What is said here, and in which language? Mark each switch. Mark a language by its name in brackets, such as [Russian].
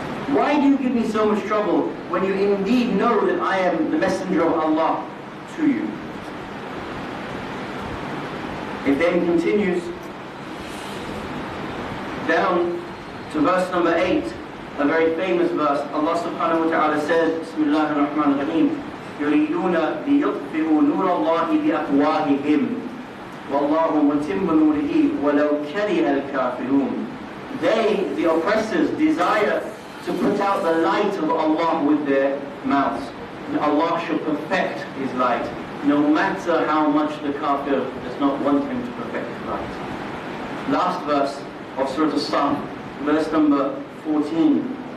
[English] Why do you give me so much trouble when you indeed know that I am the messenger of Allah to you?" It then continues down to verse number 8, a very famous verse. [Arabic] Allah subhanahu wa ta'ala says, Bismillah ar-Rahman ar-Rahim, يُرِيدُونَ لِيُطْفِئُوا نُورَ اللَّهِ بِأَفْوَاهِهِمْ وَاللَّهُ مُتِمُّ نُورِهِ وَلَوْ كَرِهَ الْكَافِرُونَ. [English] They, the oppressors, desire to put out the light of Allah with their mouths. And Allah shall perfect His light, no matter how much the kafir does not want Him to perfect His light. Last verse of Surah As-Saff, verse number 14.